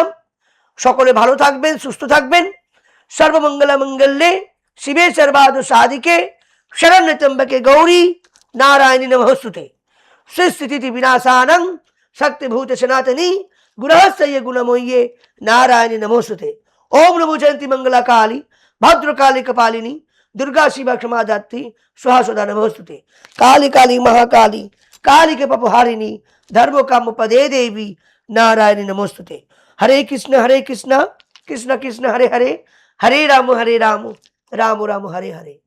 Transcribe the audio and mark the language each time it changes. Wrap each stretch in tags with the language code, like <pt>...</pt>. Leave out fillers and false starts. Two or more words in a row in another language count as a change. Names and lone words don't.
<bn>সকলে ভালো থাকবেন, সুস্থ থাকবেন।</bn> <sa>সর্বমঙ্গল মঙ্গলে শিবে সর্বাদ সাধিকে শরণ্য ত্র্যম্বকে গৌরী নারায়ণী নমস্তুতে। সৃষ্টি বিনাশানং শক্তিভূত সনাতনী গুণস্য গুণময়্যে নারাयणी नमोस्तुते। ओम नमो जयंती मंगला काली भद्रकाली कपालिनी दुर्गा शिवा क्षमा दात्री स्वाहा सदा नमोस्तुते। काली काली महाकाली काली के पपहारिणी धर्म काम पदे देवी नारायणी नमोस्तुते। हरे कृष्ण कृष्ण कृष्ण हरे हरे, हरे राम राम राम हरे हरे।</sa>